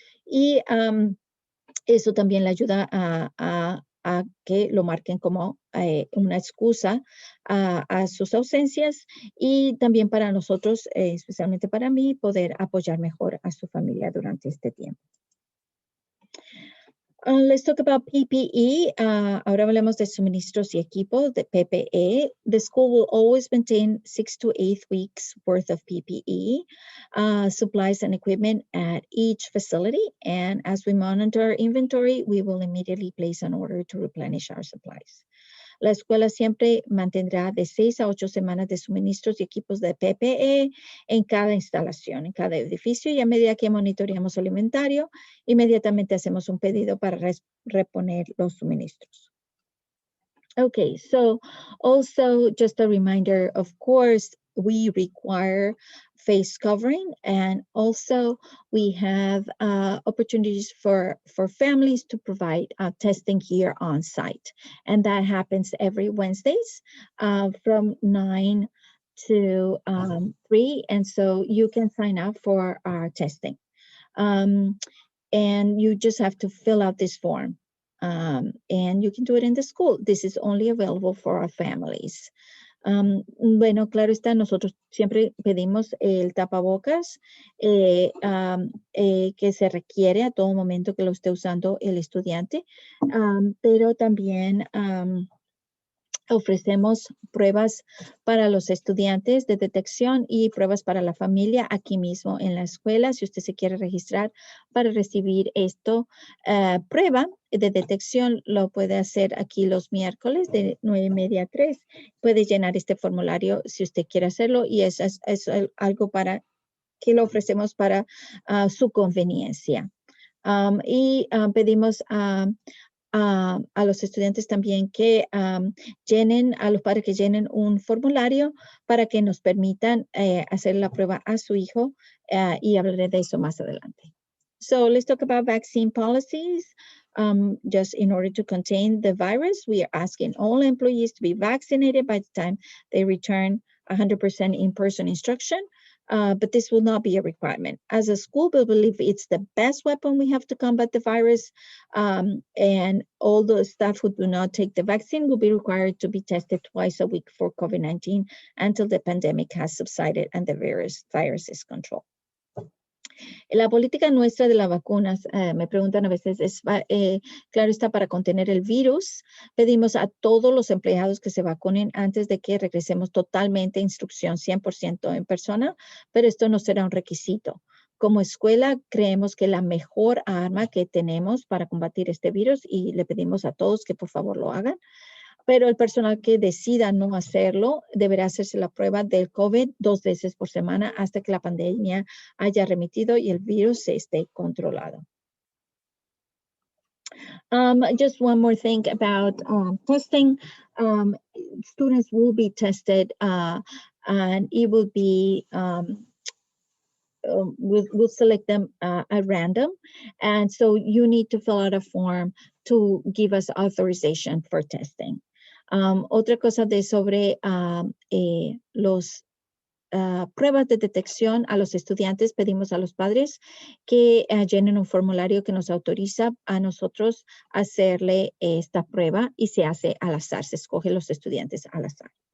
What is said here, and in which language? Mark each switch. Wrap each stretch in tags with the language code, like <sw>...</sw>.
<es>Y eso también le ayuda a que lo marquen como una excusa a sus ausencias y también para nosotros, especialmente para mí, poder apoyar mejor a su familia durante este tiempo.</es> <en>Let's talk about PPE.</en> <es>Ahora hablamos de suministros y equipos, de PPE.</es> <en>The school will always maintain 6 to 8 weeks worth of PPE, supplies and equipment at each facility. And as we monitor inventory, we will immediately place an order to replenish our supplies.</en> <es>La escuela siempre mantendrá de 6 a 8 semanas de suministros y equipos de PPE en cada instalación, en cada edificio, y a medida que monitoreamos el inventario, inmediatamente hacemos un pedido para reponer los suministros.</es> <en>Okay, so also just a reminder, of course, we require face covering, and also we have opportunities for families to provide testing here on site. And that happens every Wednesdays from 9 to 3. And so you can sign up for our testing. And you just have to fill out this form. And you can do it in the school. This is only available for our families.</en> <es>Bueno, claro está, nosotros siempre pedimos el tapabocas que se requiere a todo momento que lo esté usando el estudiante, pero también ofrecemos pruebas para los estudiantes de detección y pruebas para la familia aquí mismo en la escuela. Si usted se quiere registrar para recibir esto, prueba de detección, lo puede hacer aquí los miércoles de 9:30 a 3. Puede llenar este formulario si usted quiere hacerlo, y es algo para que lo ofrecemos para su conveniencia. Y pedimos a los estudiantes también que llenen, a los padres que llenen un formulario para que nos permitan hacer la prueba a su hijo, y hablaré de eso más adelante.</es> <en>So let's talk about vaccine policies. Just in order to contain the virus, we are asking all employees to be vaccinated by the time they return 100% in-person instruction. But this will not be a requirement. As a school, we believe it's the best weapon we have to combat the virus. And all the staff who do not take the vaccine will be required to be tested twice a week for COVID-19 until the pandemic has subsided and the virus is controlled.</en> <es>La política nuestra de las vacunas, me preguntan a veces, claro está, para contener el virus. Pedimos a todos los empleados que se vacunen antes de que regresemos totalmente a instrucción 100% en persona, pero esto no será un requisito. Como escuela, creemos que la mejor arma que tenemos para combatir este virus, y le pedimos a todos que por favor lo hagan, pero el personal que decida no hacerlo deberá hacerse la prueba del COVID 2 veces por semana hasta que la pandemia haya remitido y el virus esté controlado.</es> <en>Just one more thing about testing. Students will be tested and it will be we'll select them at random. And so you need to fill out a form to give us authorization for testing.</en> <es>Otra cosa sobre los pruebas de detección a los estudiantes, pedimos a los padres que llenen un formulario que nos autoriza a nosotros hacerle esta prueba, y se hace al azar, se escoge los estudiantes al azar.</es>